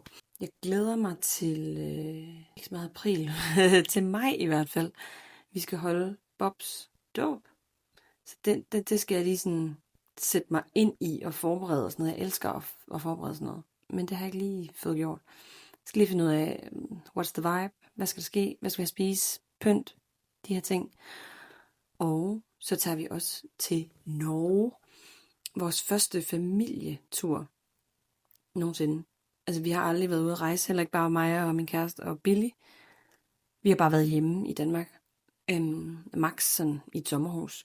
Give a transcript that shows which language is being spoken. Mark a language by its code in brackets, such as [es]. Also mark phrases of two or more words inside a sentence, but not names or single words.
[da] Jeg glæder mig til, ikke så meget april, til maj i hvert fald. Vi skal holde Bobs dåb. Så det skal jeg lige sådan sætte mig ind i og forberede og sådan noget. Jeg elsker at forberede sådan noget. Men det har jeg ikke lige fået gjort. Jeg skal lige finde ud af, [en] what's the vibe? [da] Hvad skal der ske? Hvad skal jeg spise? Pynt? De her ting. Og så tager vi også til Norge. Vores første familietur nogensinde. Altså vi har aldrig været ude at rejse. Heller ikke bare mig og min kæreste og Billy. Vi har bare været hjemme i Danmark. Max sådan i et sommerhus.